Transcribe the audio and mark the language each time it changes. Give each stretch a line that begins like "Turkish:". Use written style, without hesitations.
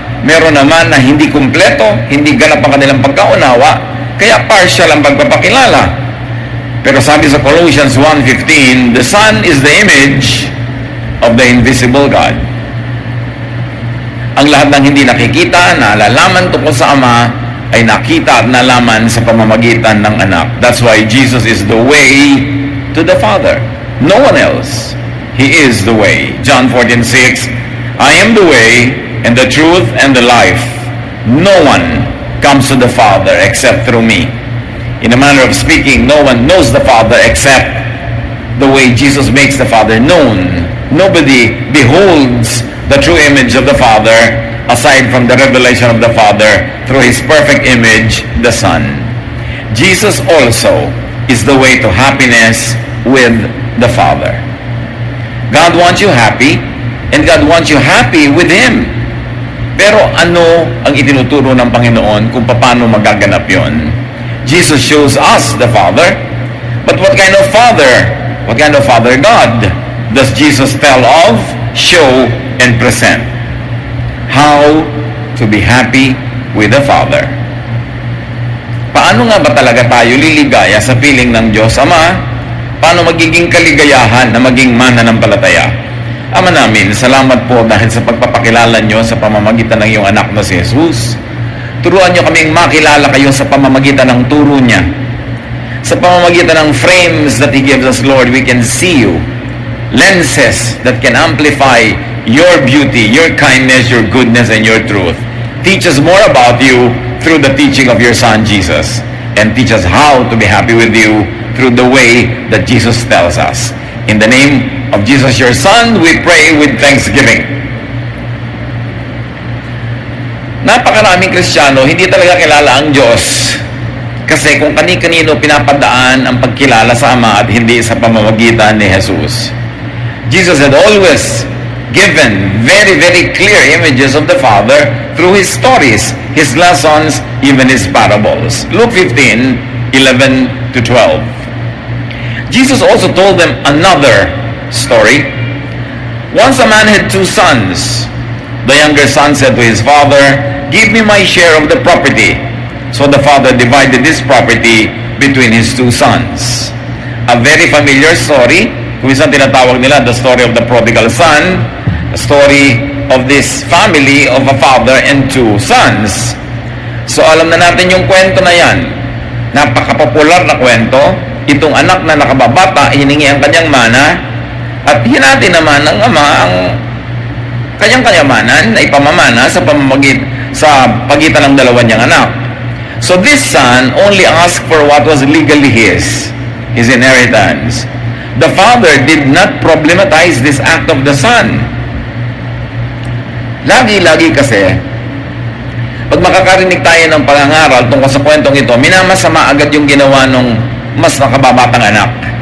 Filipino: Meron naman na hindi kumpleto, hindi ganap ang kanilang pagkaunawa, kaya partial ang pagpapakilala. Pero sabi sa
English: Colossians 1:15, the Son is the image of the invisible God. Ang lahat ng hindi nakikita, nalalaman tungkol sa Ama, ay nakita at nalaman sa pamamagitan ng anak. That's why Jesus is the way to the Father. No one else. He is the way. John 14:6, I am the way and the truth and the life. No one comes to the Father except through me. In a manner of speaking, no one knows the Father except the way Jesus makes the Father known. Nobody beholds the true image of the Father aside from the revelation of the Father through His perfect image, the Son. Jesus also is the way to happiness with the Father. God wants you happy, and God wants you happy with Him.
Filipino: Pero ano ang itinuturo ng Panginoon kung paano magaganap yon?
English: Jesus shows us the Father, but what kind of Father? What kind of Father God does Jesus tell of, show, and present? How to be happy with the Father.
Filipino: Paano nga ba talaga tayo liligaya sa piling ng Diyos Ama? Paano magiging kaligayahan na maging mananampalataya? Ama namin, salamat po dahil sa pagpapakilala nyo sa pamamagitan ng iyong anak na si Jesus. Turuan nyo kaming makilala kayo sa pamamagitan ng turo niya. Sa pamamagitan ng
English: frames that He gives us, Lord, we can see you. Lenses that can amplify your beauty, your kindness, your goodness, and your truth. Teach us more about you through the teaching of your Son, Jesus. And teach us how to be happy with you through the way that Jesus tells us. In the name of Jesus, your Son, we pray with thanksgiving.
Filipino: Napakaraming Kristiyano, hindi talaga kilala ang Diyos. Kasi kung kani-kanino pinapadaan ang pagkilala sa Ama at hindi sa pamamagitan ni Jesus.
English: Jesus had always given very, very clear images of the Father through His stories, His lessons, even His parables. Luke 15:11-12. Jesus also told them another story. Once a man had 2 sons. The younger son said to his father, give me my share of the property. So the father divided his property between his 2 sons. A very familiar story.
Filipino: Kung isang tinatawag nila,
English: the story of the prodigal son. A story of this family of a father and 2 sons.
Filipino: So alam na natin yung kwento na yan. Napakapopular na kwento. Itong anak na nakababata, hiningi ang kanyang mana, at hinati naman ng ama ang kanyang kayamanan na ipamamana sa pagitan ng dalawa niyang anak.
English: So this son only asked for what was legally his inheritance. The father did not problematize this act of the son.
Filipino: Lagi-lagi kasi, pag makakarinig tayo ng pangangaral tungkol sa kwentong ito, minamasama agad yung ginawa nung mas nakababatang anak.